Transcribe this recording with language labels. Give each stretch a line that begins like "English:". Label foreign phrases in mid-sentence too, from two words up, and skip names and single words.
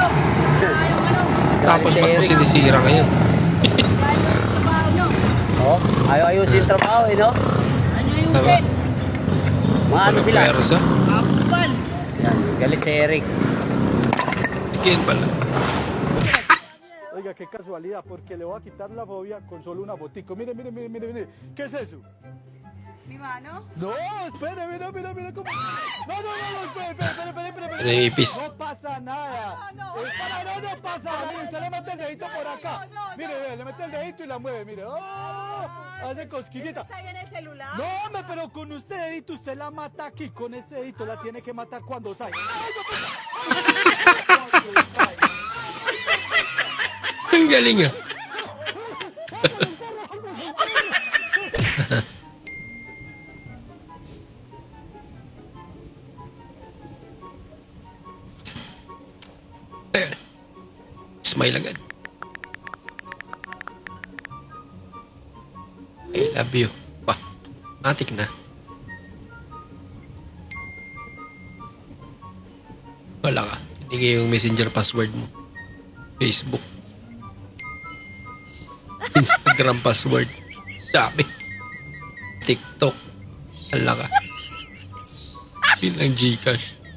Filipino: Yung ano. Tapos ba't mo sinisira ngayon? Trabaho nyo. Oh, ayaw ayusin yung trabaho eh, no? Ano yung Tama. set? Mga ano sila? Persa? Mga kupal. Yan, galit si Eric. Again pala.
Spanish: Oiga, qué casualidad, porque le voy a quitar la fobia con solo una fotico. Mire, mire, mire, mire, mire. ¿Qué es eso? Mi mano? No, espere, mira, mira, mira cómo. No, no, no, no, espere. Naipis. No pasa nada. No pasa nada. Mire, usted le mete el dedito por acá. Mire, ve, le mete el dedito y la mueve, mire. Oh, hace cosquillita. ¿Está ahí en el celular? No, hombre, pero con este dedito usted la mata aquí. Con ese dedito la tiene que matar cuando salga.
Filipino: Ang galing ah. Ayun. Smile agad.
English: I love you.
Filipino: Wah, matik na. Wala ka. Hindi yung messenger password mo. Facebook. Instagram password. Sabi. TikTok. Wala ka. Bilang Gcash.